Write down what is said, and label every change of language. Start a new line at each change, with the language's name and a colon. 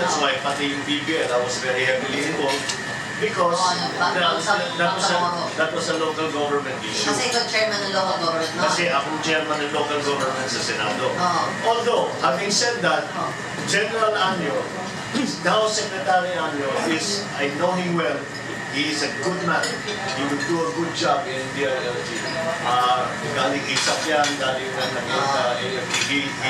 English: That's why
Filipino: pati yung
English: BBL, I was very heavily involved because that was a local government issue.
Filipino: Kasi ikaw chairman ng local government, no? Kasi akong chairman ng local government sa Senado.
English: Although, having said that, General Anyo, now Secretary Anyo, I know him well. He is a good man. He will do a good job in DILG.
Filipino: Galing isap yan, galing AFP.